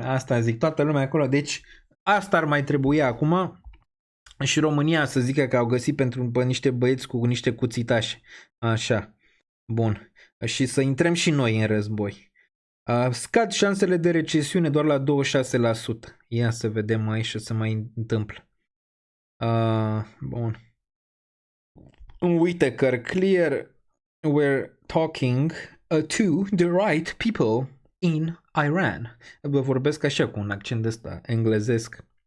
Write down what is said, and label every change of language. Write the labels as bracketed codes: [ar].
[ro] Asta zic, toată lumea acolo. Deci... Asta ar mai trebui acum și România să zică că au găsit pe niște băieți cu niște cuțitași. Așa. Bun. Și să intrăm și noi în război. Scad șansele de recesiune doar la 26%. Ia să vedem aici ce se mai întâmplă. Bun. Uite că [en] clear we're talking to the right people in Iran. [ro] Vă vorbesc așa cu un accent ăsta englezesc.